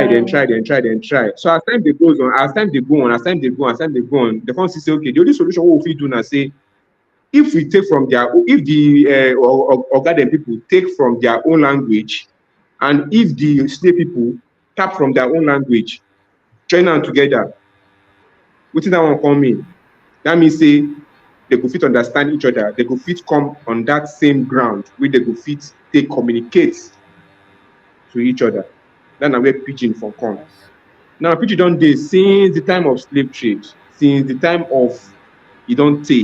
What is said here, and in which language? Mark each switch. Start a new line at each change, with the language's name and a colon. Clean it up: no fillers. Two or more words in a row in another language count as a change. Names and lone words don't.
Nigerian Pidgin: So as time they goes on, as time they go on, they can't say, okay, the only solution what we do now say, if we take from their, if the Ogaden people take from their own language, and if the slave people tap from their own language, join them together, wetin that one come mean? That means say they go fit understand each other, they go fit come on that same ground where they go fit take communicate to each other. That's where Pidgin from come. Yes. Now Pidgin don dey since the time of slave trade, since the time of e don tey.